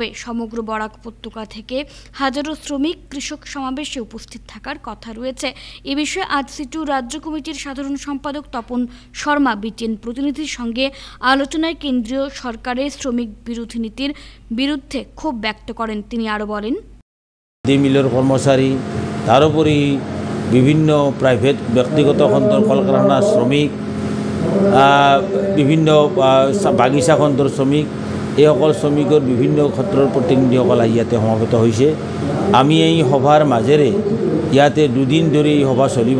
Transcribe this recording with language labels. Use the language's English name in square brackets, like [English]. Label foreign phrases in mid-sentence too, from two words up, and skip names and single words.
[Bangla] সমগ্র বরাক উপত্যকা থেকে হাজারো শ্রমিক কৃষক সমাবেশে উপস্থিত থাকার কথা রয়েছে। এ বিষয়ে আজ সিটু রাজ্য কমিটির সাধারণ সম্পাদক তপন শর্মা বিটিএন প্রতিনিধির সঙ্গে আলোচনায় কেন্দ্রীয় সরকারের শ্রমিক বিরোধী নীতির বিরুদ্ধে ক্ষোভ ব্যক্ত করেন। তিনি আরও বলেন, মিলের কর্মচারী, [Assamese] তাৰোপৰি বিভিন্ন প্রাইভেট ব্যক্তিগত খণ্ডৰ কল কাৰখানাৰ শ্রমিক, বিভিন্ন বাগিচা খণ্ডৰ শ্রমিক, এইসকল শ্রমিকৰ বিভিন্ন ক্ষেত্ৰৰ প্ৰতিনিধিসকল ইয়াতে সমাবেত হৈছে। আমি এই সভাৰ মাজেৰে ইয়াতে 2 দিন ধৰি এই সভা চলিব।